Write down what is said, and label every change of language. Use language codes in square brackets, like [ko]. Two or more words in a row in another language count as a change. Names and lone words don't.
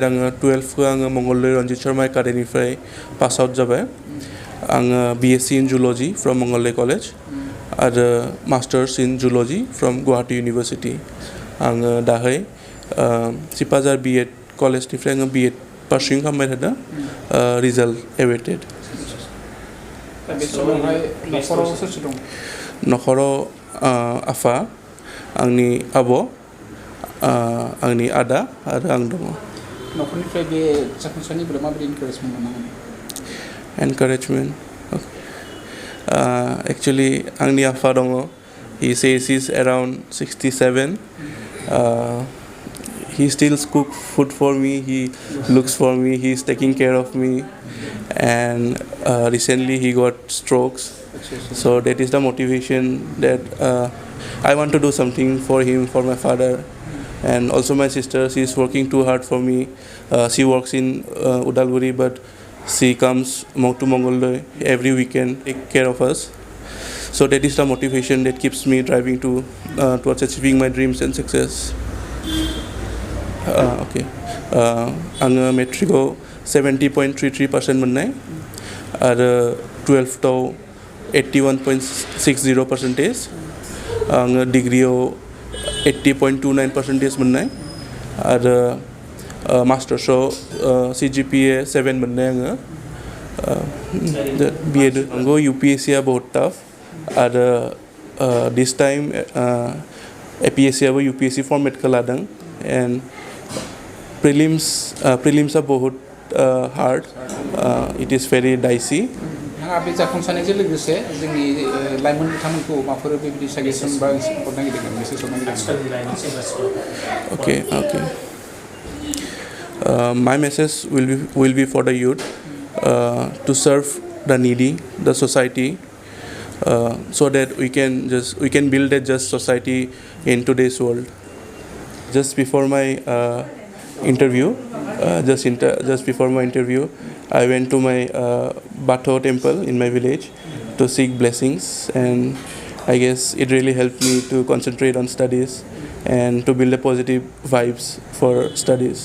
[brx] आङो 12खौ आङो मंगलदै रन्जित शर्मा एकाडेमिनिफ्राय [en] pass out [brx] जाबाय आङो [en] BSc in zoology from Mangaldai College [brx] आरो [en] Masters in zoology from Guwahati University [brx] आङो दाहाय सिपाझार B.Ed कलेजनिफ्राय आङो B.Ed पारसिउं खालामबाय थादों [en] result awaited [brx] न'खराव आफा आंनि आब' आंनि आदा आरो आं दङ न'खरनिफ्राय बे जाफुंसारनिफ्राय माबायदि इनकारेजमेन्ट मोननांगोन [en] encouragement actually [brx] आंनि आफा दङ [en] he says he's around 67 he still cooks food for me he looks for me he's taking care of me and recently he got strokes so that is the motivation that I want to do something for him for my father and also my sister she's working too hard for me she works in Udalguri but she comes to Mongoldoy every weekend, take care of us. So that is the motivation that keeps me driving towards achieving my dreams and success. [brx] आङो मेट्रिकआव 70.33% मोननाय आरो 12th 81.60% आङो डिग्रियाव 80.29% मोननाय आरो मास्टार्सआव CGPA 7 मोननाय आङो BEd नंगौ UPSC आ बहुत टफ आरो [en] this time [brx] APSC आबो UPSC फॉर्मेटखौ लादों एन्ड प्रिलिम्स आ बहुत हार्ड [en] it is very dicey [brx] बे जाफुंसारनायजों लोगोसे जोंनि लाइमोन बिथांमोनखौ माबाफोर बेबायदि साजेसन बा हरनो नागिरदों मेसेज हरनो नागिरदों [en] Okay. My message will be for the youth to serve the needy, the society, so that we can build a just society in today's world. Just before my interview, I went to my Batho temple in my village to seek blessings, and I guess it really helped me to concentrate on studies and to build a positive vibes for studies.